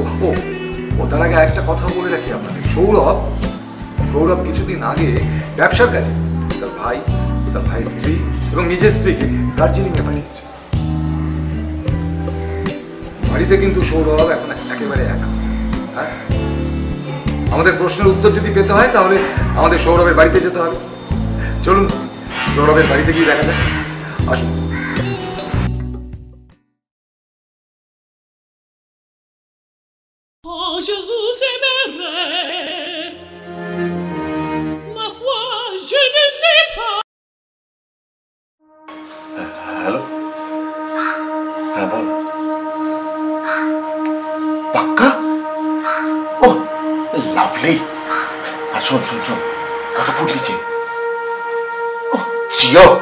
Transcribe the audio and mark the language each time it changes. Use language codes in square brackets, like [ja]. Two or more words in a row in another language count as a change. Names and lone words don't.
[bn] ও তার আগে একটা কথা বলে রাখি আপনাদের, সৌরভ কিছুদিন আগে ব্যবসার কাজে তার ভাই তার ভাই স্ত্রী এবং নিজের স্ত্রীকে দার্জিলিংয়ে পাঠিয়েছে। বাড়িতে কিন্তু সৌরভ এখন একেবারে একা। হ্যাঁ, আমাদের প্রশ্নের উত্তর যদি পেতে হয় তাহলে আমাদের সৌরভের বাড়িতে যেতে হবে। চলুন সৌরভের বাড়িতে গিয়ে দেখা যায়। আসুন। [fr] Oh, je vous aimerai. Ma foi, je ne sais pas. [bn] হ্যালো, হ্যাঁ বল। পাক্কা? ও লাভলি। আর শোন শোন শোন, কত ফুট দিচ্ছে? ও জিও।